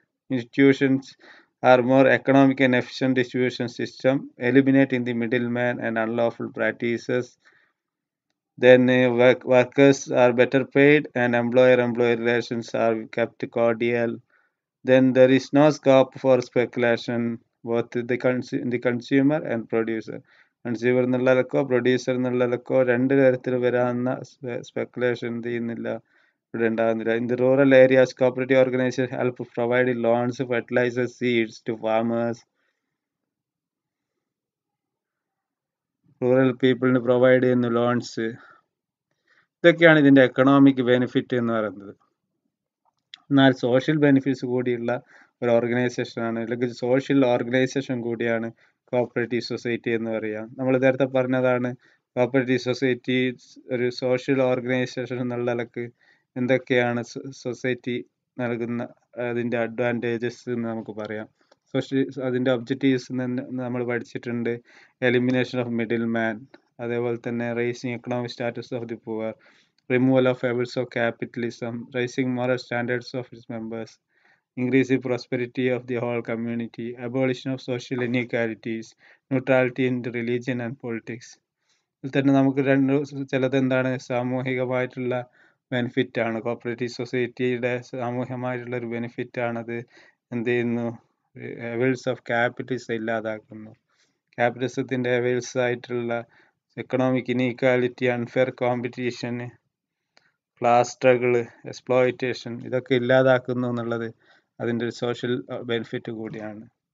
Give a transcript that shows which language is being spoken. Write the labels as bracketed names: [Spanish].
[English] Institutions are more economic and efficient distribution system, eliminating the middleman and unlawful practices. Then workers are better paid and employer-employee relations are kept cordial. Then there is no scope for speculation, both the consumer and producer. [Malayalam] Consumer എന്നുള്ളതൊക്കെ producer എന്നുള്ളതൊക്കെ രണ്ട് തരത്തിൽ വരാവുന്ന speculation എന്ത് ചെയ്യുന്നില്ല, ഇവിടെ ഉണ്ടാകുന്നില്ല. [English] In the rural areas cooperative organisation help provide loans, fertilisers, seeds to farmers. [Malayalam] Rural പീപ്പിളിന് provide ചെയ്യുന്ന ലോൺസ്, ഇതൊക്കെയാണ് ഇതിന്റെ എക്കണോമിക് ബെനിഫിറ്റ് എന്ന് പറയുന്നത്. എന്നാൽ സോഷ്യൽ ബെനിഫിറ്റ്സ് കൂടിയുള്ള ഒരു ഓർഗനൈസേഷനാണ്, അല്ലെങ്കിൽ സോഷ്യൽ ഓർഗനൈസേഷൻ കൂടിയാണ് കോപ്പറേറ്റീവ് സൊസൈറ്റി എന്ന് പറയാം. നമ്മൾ നേരത്തെ പറഞ്ഞതാണ്, കോപ്പറേറ്റീവ് സൊസൈറ്റി ഒരു സോഷ്യൽ ഓർഗനൈസേഷൻ എന്നുള്ള നിലക്ക് എന്തൊക്കെയാണ് സൊസൈറ്റി നൽകുന്ന അതിൻ്റെ അഡ്വാൻറ്റേജസ് എന്ന് നമുക്ക് പറയാം. അതിൻ്റെ ഒബ്ജക്റ്റീവ്സ് നമ്മൾ പഠിച്ചിട്ടുണ്ട്. [English] elimination of middle man, [Malayalam] അതേപോലെ തന്നെ [English] Raising economic status of the poor, removal of evils of capitalism, raising moral standards of its members, increasing prosperity of the whole community, abolition of social inequalities, neutrality in religion and politics. [Malayalam] ഇതിൽ തന്നെ നമുക്ക് ചിലത് എന്താണ്, സാമൂഹികമായിട്ടുള്ള benefit ആണ്. Cooperative സൊസൈറ്റിയുടെ സാമൂഹികമായിട്ടുള്ള ഒരു benefit ആണത്. എന്ത് ചെയ്യുന്നു, എവിൽസ് ഓഫ് ക്യാപിറ്റലിസം ഇല്ലാതാക്കുന്നു. ക്യാപിറ്റലിസത്തിന്റെ എവിൽസ് ആയിട്ടുള്ള economic inequality, unfair competition, class struggle, exploitation, ഇതൊക്കെ ഇല്ലാതാക്കുന്നു എന്നുള്ളത് അതിൻ്റെ ഒരു സോഷ്യൽ ബെനിഫിറ്റ് കൂടിയാണ്.